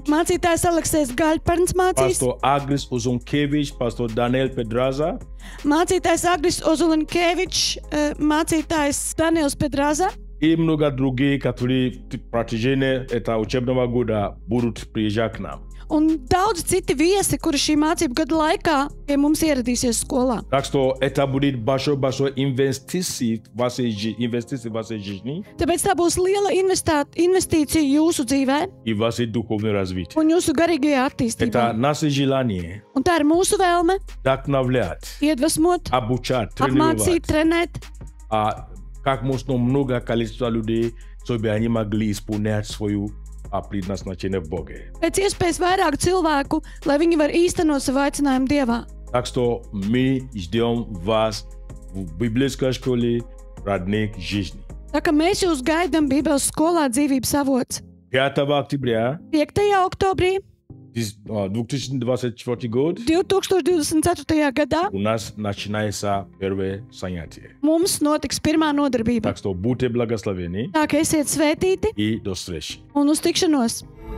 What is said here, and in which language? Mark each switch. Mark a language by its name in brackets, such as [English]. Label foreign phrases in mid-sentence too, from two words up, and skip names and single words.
[Latvian] Mācītājs Aleksejs Gaļparns mācīs. [Russian] Пастор Агрис Озункевич, пастор Даниэл Педраза. [Latvian] Mācītājs Agris Ozulinkevičs, mācītājs Daniels Pedrāza. [Russian] И много другие, которые протяжение этого учебного года будут приезжать к нам. [Latvian] Un daudz citi viesi, kuri šī mācību gada laikā pie mums ieradīsies skolā. [Russian] Так что это будет большой инвестиция в вашей жизни [Latvian] Tāpēc tā būs liela investīcija jūsu dzīvē [Russian] и в ваше духовное развитие. [Latvian] un jūsu garīgajā attīstībā. [Russian] Это наше желание [Latvian] Un tā ir mūsu vēlme [Russian] вдохновлять, [Latvian] iedvesmot, [Russian] обучать, [Latvian] apmācīt, [Russian] тренировать [Latvian] trenēt, [Russian] как можно много количество людей, чтобы они могли исполнять свою предназначение в Боге. [Latvian] pēc iespējas vairāk cilvēku, lai viņi var īstenot savu aicinājumu Dievā. [Russian] Так что мы ждем вас в библейской школе «Родник жизни». [Latvian] Tā kā mēs jūs gaidām Bībeles skolā dzīvības avots. [Russian] 5 октября [Latvian] 5. oktobrī [Russian] 2024 год [Latvian] 2024. gadā [Russian] у нас начинается первое занятие. [Latvian] mums notiks pirmā nodarbība. [Russian] Так что будьте благословены [Latvian] Tā kā esiet svētīti [Russian] и до встречи. [Latvian] un uz tikšanos!